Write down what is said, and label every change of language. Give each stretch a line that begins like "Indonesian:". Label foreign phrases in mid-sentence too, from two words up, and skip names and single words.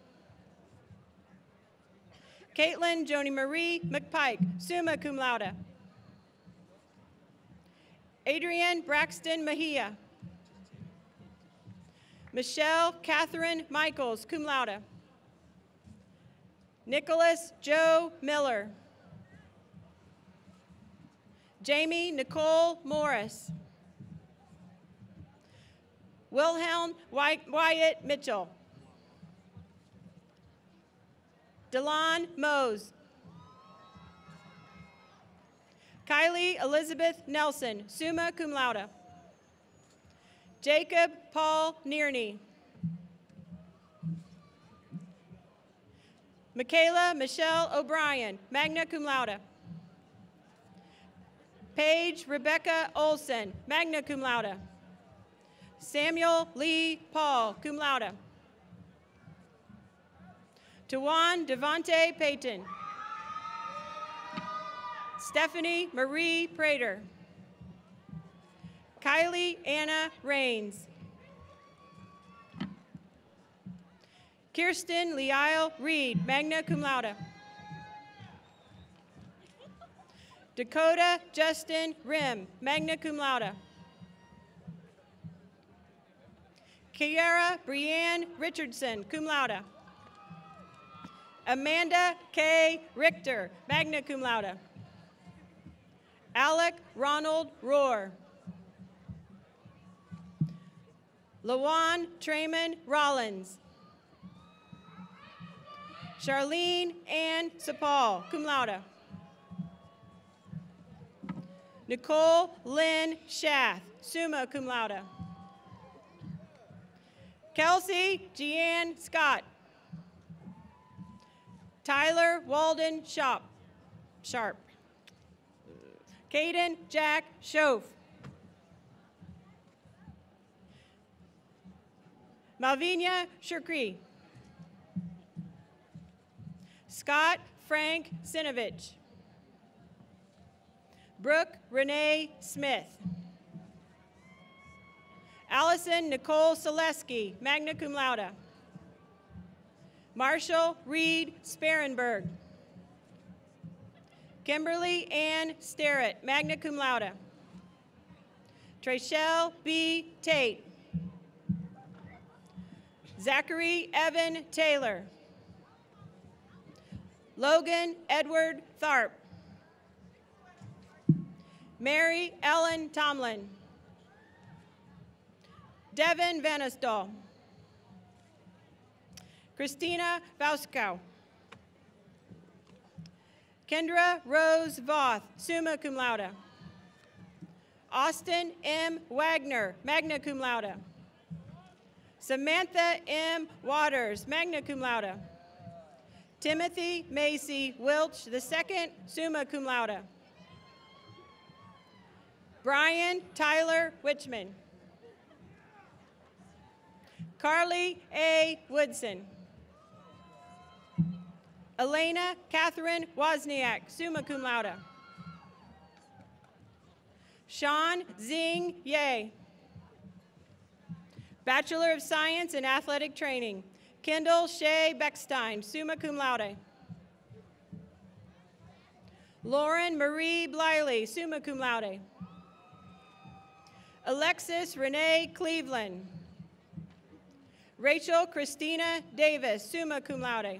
English: Caitlin Joni Marie McPike,
Latin: summa cum laude.
English: Adrienne Braxton Mejia. Michelle Catherine Michaels,
Latin: cum laude.
English: Nicholas Joe Miller. Jamie Nicole Morris. Wilhelm Wyatt Mitchell. Delon Mose. Kylie Elizabeth Nelson,
Latin: summa cum laude.
English: Jacob Paul Nearney. Michaela Michelle O'Brien,
Latin: magna cum laude.
English: Paige Rebecca Olson,
Latin: magna cum laude.
English: Samuel Lee Paul,
Latin: cum laude.
English: Tawan Devonte Payton. Stephanie Marie Prater. Kylie Anna Rains. Kirsten Leisle Reed,
Latin: magna cum laude.
English: Dakota Justin Rim,
Latin: magna cum laude.
English: Kiara Brianne Richardson,
Latin: cum laude.
English: Amanda K.
Latin: Richter, magna cum laude.
English: Alec Ronald Rohr. Lawan Trayman Rollins. Charlene Ann Sapal,
Latin: cum laude.
English: Nicole Lynn Schath,
Latin: summa cum laude.
English: Kelsey Jeanne Scott. Tyler Walden Sharp. Caden Jack Schoaf. Malvinia Shirkri. Scott Frank Sinovich. Brooke Renee Smith. Allison Nicole Selesky,
Latin: magna cum laude.
English: Marshall Reed Sparenberg. Kimberly Ann Starrett,
Latin: magna cum laude.
English: Treshelle B. Tate. Zachary Evan Taylor. Logan Edward Tharp. Mary Ellen Tomlin. Devin Vanisdahl. Christina Vauskow. Kendra Rose Voth,
Latin: summa cum laude.
English: Austin M. Wagner,
Latin: magna cum laude.
English: Samantha M. Waters,
Latin: magna cum laude.
English: Timothy Macy Wilch II,
Latin: summa cum laude.
English: Brian Tyler Witchman. Carly A. Woodson. Elena Catherine Wozniak,
Latin: summa cum laude.
English: Sean Zing Ye. Bachelor of Science in Athletic Training. Kendall Shea Beckstein,
Latin: summa cum laude.
English: Lauren Marie Bliley,
Latin: summa cum laude.
English: Alexis Renee Cleveland. Rachel Christina Davis,
Latin: summa cum laude.